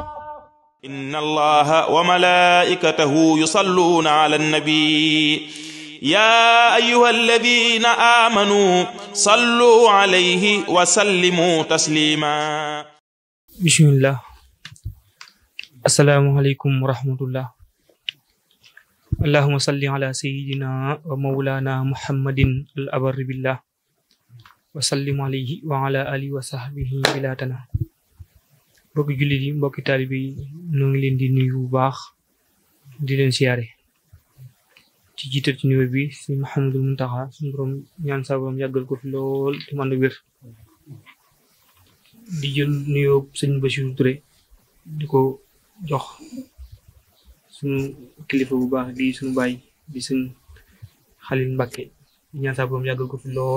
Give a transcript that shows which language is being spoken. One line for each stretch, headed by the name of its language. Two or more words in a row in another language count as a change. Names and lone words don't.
Arabic: إن الله وملائكته يصلون على النبي يا أيها الذين آمنوا صلوا عليه وسلموا تسليما. bismillah. السلام عليكم ورحمة الله. اللهم صل على سيدنا ومولانا محمد الأبر بالله وسلم عليه وعلى آله وصحبه بلا تناه.
Wolof: Mbokki jullit yi, mbokki taalibe yi, ñoo ngi leen di nuyu bu baax di leen siyaare ci jiital ci nuyu bi si Mouhamadul Muntaxa, suñu borom ñaan sa borom yàggal ko fi lool te man wér. di jël nuyoo sëñ Bassirou Touré di ko jox suñu kilifa bu baax di suñu baay di sëñ Xalil Mbàkke ñaan sa borom yàggal ko fi lool.